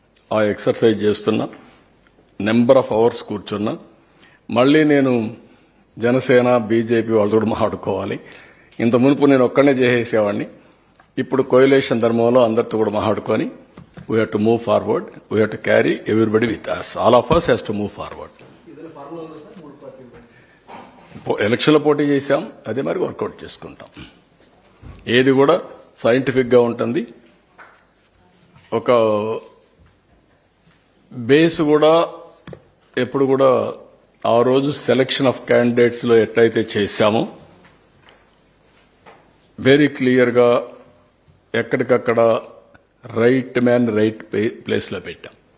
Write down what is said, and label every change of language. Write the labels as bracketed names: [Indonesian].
[Telugu] ఆ ఎక్సర్సైజ్ చేస్తున్నా. [English] number of hours [Telugu] కూర్చున్నా. మళ్ళీ నేను జనసేన, బీజేపీ వాళ్ళతో కూడా మాట్లాడుకోవాలి. ఇంత మునుపు నేను ఒక్కనే చేసేసేవాడిని. ఇప్పుడు కోయిలేషన్ ధర్మంలో అందరితో కూడా మాట్లాడుకొని [English] we have to move forward. We have to carry everybody with us. All of us has to move forward. [Telugu] ఎలక్షన్లో పోటీ చేశాం, అదే మరి వర్కౌట్ చేసుకుంటాం. ఏది కూడా సైంటిఫిక్ గా ఉంటుంది. ఒక బేస్ కూడా ఎప్పుడు కూడా ఆ రోజు [English] selection of candidates [Telugu] లో ఎట్లయితే చేశామో వెరీ క్లియర్ గా ఎక్కడికక్కడ [English] right man right place [Telugu] లో పెట్టాం.